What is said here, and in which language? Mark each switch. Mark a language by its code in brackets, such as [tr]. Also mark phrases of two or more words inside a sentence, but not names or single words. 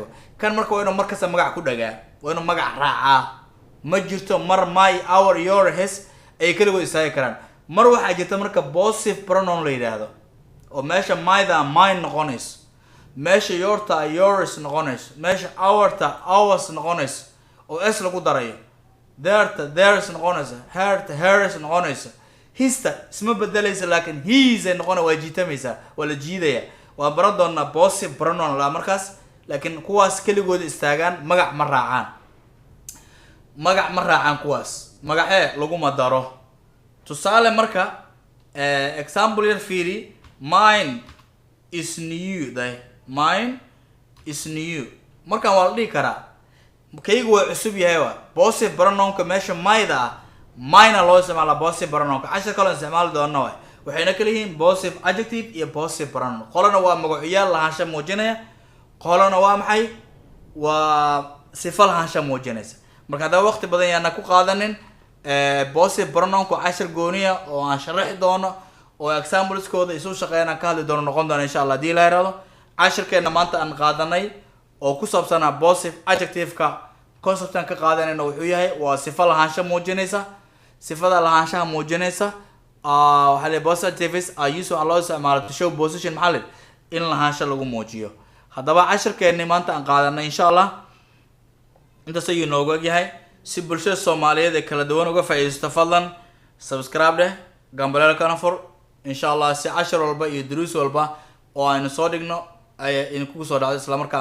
[so] kan marka waa inuu markasta magac ku dhagaa waa inuu magac raacaa ma jirto mar [en] my our your his [so] ay kaligood istaagi karaan mar waxaa jirta marka [en] possessive pronoun [so] la yiraahdo oo meesha myda mine noqonayso meesha yourta yours noqonayso meesha ourta ours noqonayso oo s lagu darayo theirs noqonayso hers noqonayso hista isma bedelaysa laakiin his ay noqonaysa waa jiitamaysa waa la jiidaya waa baran doonaa [en] possessive pronoun [so] la markaas laakiin kuwaas kaligood istaagaan magac ma raacaan kuwaas magacee laguma daro tusaale marka example yar fiiri [en] mine is new mine is new [so] markaan waa la dhihi karaa kaygu waa cusub yahay waa [en] possessive pronounka [so] meesha myda ah mine loo isticmaala [en] possessive pronounka [so] cashar kale isticmaali doona waay waxayna kala yihiin [en] possessive adjective [so] iyo [en] possessive pronoun [so] qolana waa magacyaal lahaansha muujinaya qolana waa maxay waa sifo lahaansha muujinaysa marka haddaba waqti badan yaana ku qaadanin [en] possessive pronounka [so] cashar gooniya oo aan sharaxi doono oo exampleskooda isu shaqeynaan ka hadli doono noqon doona insha allah haddii la yiraahdo cashirkeena maanta aan qaadanay oo ku saabsanaa [en] possessive adjective-ka [so] conceptan ka qaadanayna wuxuu yahay waa sifo lahaansha muujinaysa sifada lahaanshaha muujinaysa waxaa la [en] possessive adjectives are used [so] loo isticmaalo [en] to show position [so] maxaa in lahaansha lagu muujiyo haddaba cashirkeeni maanta aan qaadanay insha allah intaas ayuu noogu egyahay si bulshada Soomaaliyeed ee kala duwan uga faa'iideysto fadlan subscribe dheh gambaleelkana fur insha allah si cashar walba iyo duruus walba oo aynu soo dhigno ay idinku soo dhacdo isla markaan